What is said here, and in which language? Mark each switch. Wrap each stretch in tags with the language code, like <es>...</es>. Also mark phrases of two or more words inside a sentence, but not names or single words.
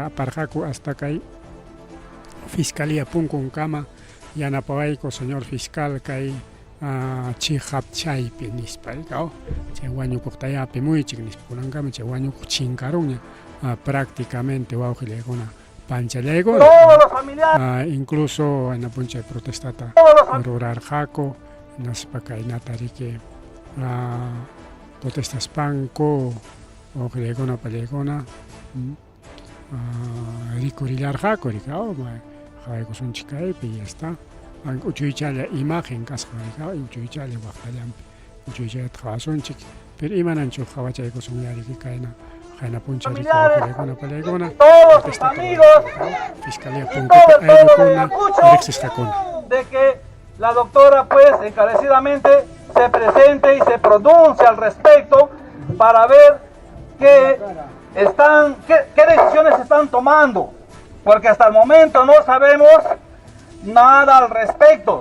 <qu>aparqaku hasta kay fiscalía punkunkama yanapawayku</qu> <es>señor fiscal</es> <qu>kay chihapchaypi nispa chay wañukuqta yapimuychik nispa kunankama chay wañukuq chinkarunña prácticamente wawqilakuna Panchalegona,</qu> <es>incluso en la</es> <qu>puncha de protestata rurarqaku naspa kaynata riki protestas panko wawqilakuna paliguna rikurillarqaku riki qhawaykusunchik kaypi</qu> <es>y ya está</es> <qu>uchuychalla imagen kasqa riki uchuychalla waqtallanpi uchuychallata qhawasunchik pero imananchu qhawachaykusunña riki qayna puncha riki wawqilakuna paliguna Fiscalía</qu> <es>de que la doctora pues encarecidamente se presente y se pronuncie al respecto para ver qué decisiones están tomando, porque hasta el momento no sabemos nada al respecto.</es>